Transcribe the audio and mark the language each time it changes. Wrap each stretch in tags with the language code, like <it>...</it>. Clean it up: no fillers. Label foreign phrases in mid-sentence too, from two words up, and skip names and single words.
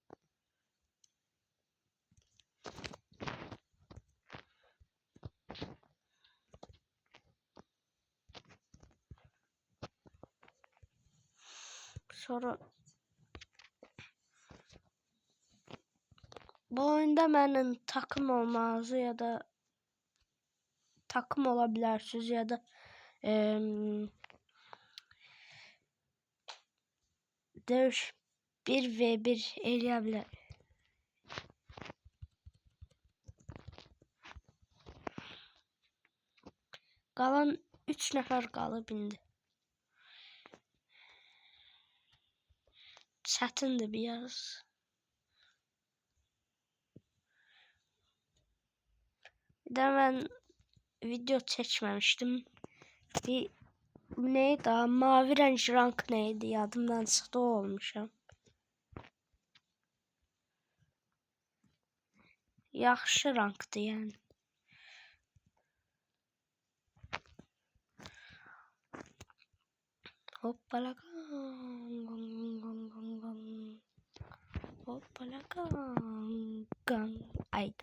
<az>Sonra bu oyunda mənim</az> <tr>takım olmazı ya da takım olabilirsiniz ya da dövüş 1v1</tr> <az>eləyə bilər. Qalan 3 nəfər qalıb indi. Çətindir biraz. Bir də mən video çəkməmişdim.</az> <tr>Bir neydi? Mavi renk rank neydi?</tr> <az>Yadımdan çıxdı, o olmuşam. Yaxşı rankdı yəni. Hoppala hoppala gang. Ayda.</az>